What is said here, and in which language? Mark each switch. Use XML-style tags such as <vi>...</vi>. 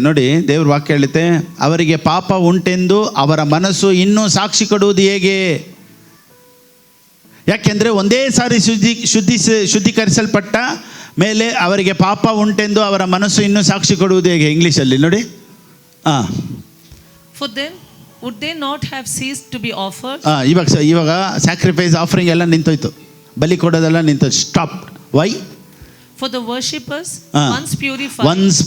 <kn>ನೋಡಿ, ದೇವ್ರ ವಾಕ್ಯ ಹೇಳುತ್ತೆ, ಅವರಿಗೆ ಪಾಪ ಉಂಟೆಂದು ಅವರ ಮನಸ್ಸು ಇನ್ನೂ ಸಾಕ್ಷಿ ಕೊಡುವುದು ಹೇಗೆ? ಯಾಕೆಂದರೆ ಒಂದೇ ಸಾರಿ ಶುದ್ಧೀಕರಿಸಲ್ಪಟ್ಟ ಮೇಲೆ ಅವರಿಗೆ ಪಾಪ ಉಂಟೆಂದು ಅವರ ಮನಸ್ಸು ಇನ್ನೂ ಸಾಕ್ಷಿ ಕೊಡುವುದು ಹೇಗೆ? ಇಂಗ್ಲೀಷಲ್ಲಿ ನೋಡಿ.</kn> <en>For then would they not have ceased to be offered?</en> <kn>ಇವಾಗ</kn> <en>sacrifice offering</en> <kn>ಎಲ್ಲ ನಿಂತೋಯ್ತು, ಬಲಿ ಕೊಡೋದೆಲ್ಲ ನಿಂತೋಯ್ತು.</kn> <en>Stop. Why? For the worshippers once</en>